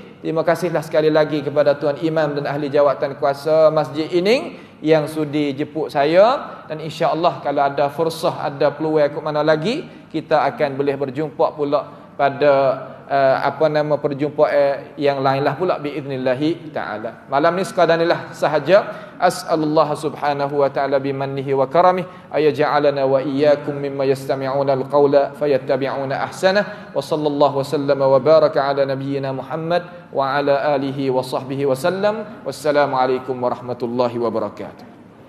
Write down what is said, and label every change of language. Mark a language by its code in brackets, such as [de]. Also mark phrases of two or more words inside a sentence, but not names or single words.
[ms] Terima kasihlah sekali lagi kepada Tuan Imam dan ahli jawatan kuasa masjid ini yang sudi jemput saya, dan insya-Allah kalau ada fursah, ada peluang ke mana lagi, kita akan boleh berjumpa pula pada perjumpaan yang lainlah pula [ar] بإذن الله تعالى. [ms] Malam ni sekadar inilah sahaja. [ar] أسأل الله سبحانه وتعالى بمنه وكرمه أن يجعلنا وإياكم ممن يستمعون القول فيتبعون أحسنه. وصلى الله وسلم وبارك على نبينا محمد وعلى آله وصحبه وسلم. والسلام عليكم ورحمة الله وبركاته.